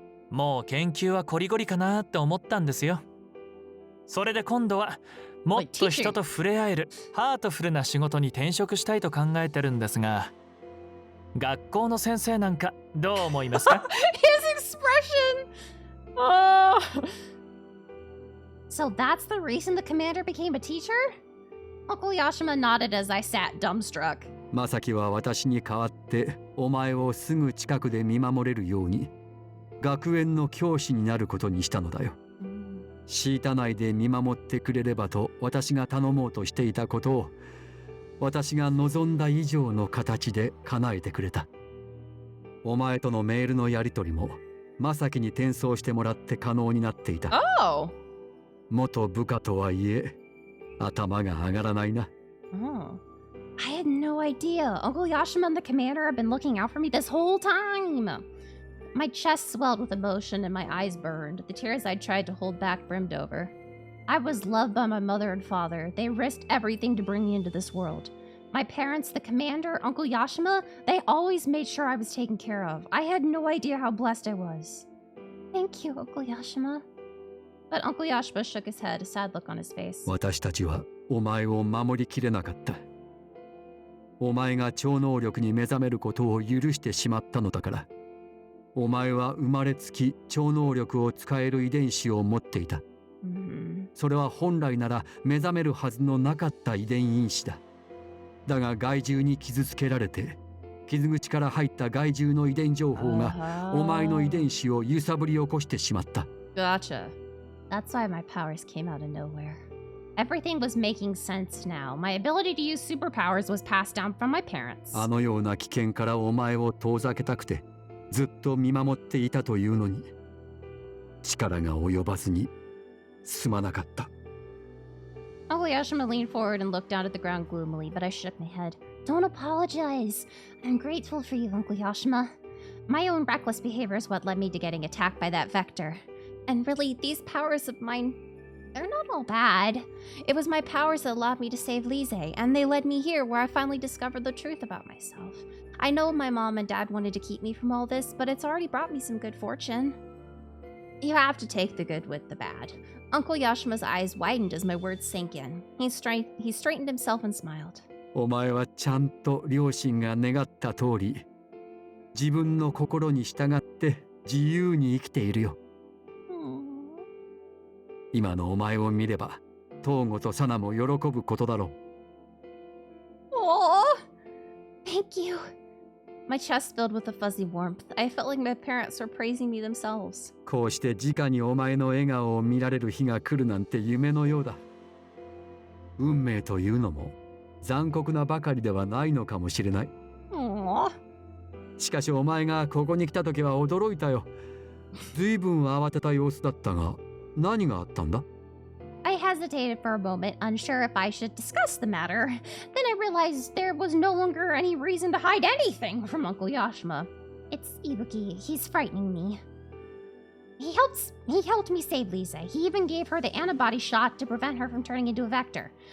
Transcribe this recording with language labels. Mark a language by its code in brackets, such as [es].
[ja] もう研究はコリゴリかなって思ったんですよ。それで今度はもっと人と触れ合えるハートフルな仕事に転職したいと考えてるんですが、学校の先生なんかどう思いますか？ [en] His expression! Oh. So that's the reason the commander became a teacher? Uncle Yashima nodded as I sat dumbstruck. [ja] まさきは私に代わってお前をすぐ近くで見守れるように学園の教師になることにしたのだよ。シータ内で見守ってくれればと私が頼もうとしていたことを私が望んだ以上の形で叶えてくれた。お前とのメールのやり取りもまさきに転送してもらって可能になっていた。 Oh. 元部下とはいえ頭が上がらないな。 [en] Oh. I had no idea. Uncle Yashima and the commander have been looking out for me this whole time. My chest swelled with emotion and my eyes burned. The tears I'd tried to hold back brimmed over. I was loved by my mother and father. They risked everything to bring me into this world. My parents, the commander, Uncle Yashima, they always made sure I was taken care of. I had no idea how blessed I was. Thank you, Uncle Yashima. But Uncle Yashima shook his head, a sad look on his face. [ja] 私たちはお前を守りきれなかった。お前が超能力に目覚めることを許してしまったのだから。お前は生まれつき超能力を使える遺伝子を持っていた。それは本来なら目覚めるはずのなかった遺伝因子だ。だが害獣に傷つけられて、傷口から入った害獣の遺伝情報がお前の遺伝子を揺さぶり起こしてしまった。 [en] Gotcha. That's why my powers came out of nowhere. Everything was making sense now. My ability to use superpowers was passed down from my parents. [ja] あのような危険からお前を遠ざけたくてずっと見守っていたというのに力が及ばずにすまなかった。 [en] Uncle Yashima leaned forward and looked down at the ground gloomily, but I shook my head. Don't apologize. I'm grateful for you, Uncle Yashima. My own reckless behavior is what led me to getting attacked by that vector. And really, these powers of mine, they're not all bad. It was my powers that allowed me to save Lise, and they led me here where I finally discovered the truth about myself. I know my mom and dad wanted to keep me from all this, but it's already brought me some good fortune. You have to take the good with the bad. Uncle Yashima's eyes widened as my words sank in. He straightened himself and smiled. [ja] お前はちゃんと両親が願った通り、自分の心に従って自由に生きているよ。今のお前を見れば、トーゴとサナも喜ぶことだろう。 [en] Oh, thank you. My chest filled with a fuzzy warmth. I felt like my parents were praising me themselves. [ja] こうして直にお前の笑顔を見られる日が来るなんて夢のようだ。運命というのも残酷なばかりではないのかもしれない。 Aww. しかしお前がここに来た時は驚いたよ。ずいぶん慌てた様子だったが、何があったんだ？ [en] I hesitated for a moment, unsure if I should discuss the matter. Then I realized there was no longer any reason to hide anything from Uncle Yashima. It's Ibuki. He's frightening me. He helped me save Lisa. He even gave her the antibody shot to prevent her from turning into a vector.